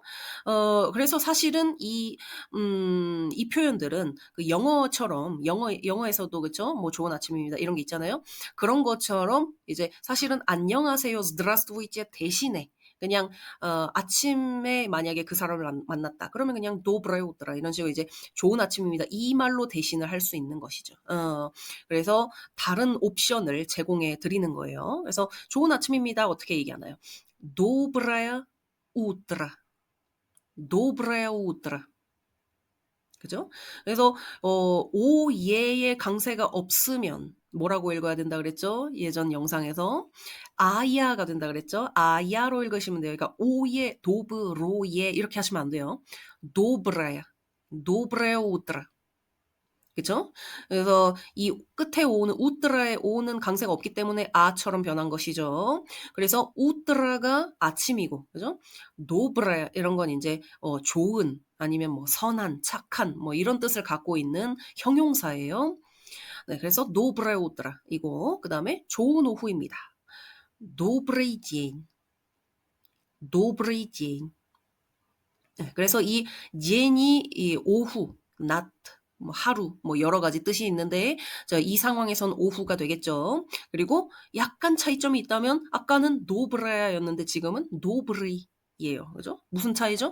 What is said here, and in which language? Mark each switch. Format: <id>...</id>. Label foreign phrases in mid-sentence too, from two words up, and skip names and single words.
<ko>그래서 사실은 이 표현들은 그 영어처럼, 영어에서도 그죠? 뭐 좋은 아침입니다. 이런 게 있잖아요. 그런 것처럼 이제 사실은 안녕하세요, zdravствуйте 대신에 그냥 아침에 만약에 그 사람을 만났다. 그러면 그냥</ko> <ru>доброе утро</ru> <ko>이런 식으로 이제 좋은 아침입니다. 이 말로 대신을 할 수 있는 것이죠. 그래서 다른 옵션을 제공해 드리는 거예요. 그래서 좋은 아침입니다. 어떻게 얘기하나요?</ko> <ru>Доброе утро. Доброе утро.</ru> <ko>그죠? 그래서 오예의 강세가 없으면 뭐라고 읽어야 된다 그랬죠? 예전 영상에서 아야가 된다 그랬죠? 아야로 읽으시면 돼요. 그러니까 오예, 도브로예 이렇게 하시면 안 돼요.</ko> <ru>Доброе, доброе утро.</ru> <ko>그죠? 그래서 이 끝에 오는 우트라의 오는 강세가 없기 때문에 아처럼 변한 것이죠. 그래서 우트라가 아침이고, 그죠? 노브라 이런 건 이제 좋은 아니면 뭐 선한, 착한 뭐 이런 뜻을 갖고 있는 형용사예요. 네, 그래서</ko> <ru>доброе утро</ru> <ko>이고 그다음에 좋은 오후입니다.</ko> <ru>Добрый день. Добрый день.</ru> <ko>네, 그래서 이 젠이 이 오후, 낮, 뭐 하루, 뭐 여러 가지 뜻이 있는데 이 상황에선 오후가 되겠죠. 그리고 약간 차이점이 있다면 아까는 노브라야였는데 지금은 노브리예요. 그죠? 무슨 차이죠?</ko>